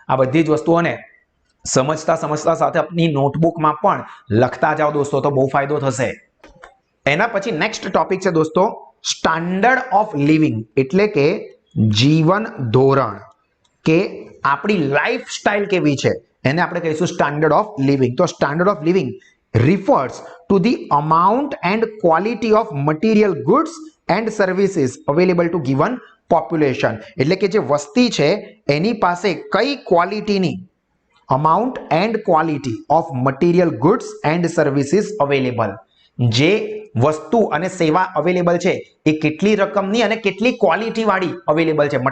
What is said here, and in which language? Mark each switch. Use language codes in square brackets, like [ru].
[gu] આ બધી જ વસ્તુઓને સમજતા સાથે આપની નોટબુકમાં પણ લખતા જાઓ દોસ્તો, તો બહુ ફાયદો થશે. એના પછી નેક્સ્ટ ટોપિક છે દોસ્તો સ્ટાન્ડર્ડ ઓફ લિવિંગ, એટલે કે જીવન ધોરણ, કે આપણી લાઈફ સ્ટાઇલ કેવી છે એને આપણે કહીશું સ્ટાન્ડર્ડ ઓફ લિવિંગ. [en] તો standard of living refers to the amount and quality of material goods and services available to given population. [gu] એટલે કે જે વસ્તી છે એની પાસે કઈ ક્વોલિટીની [en] amount and quality of material goods and services available, [gu] જે વસ્તુ અને સેવા અવેલેબલ છે એ કેટલી રકમની અને કેટલી ક્વોલિટી વાળી અવેલેબલ છે.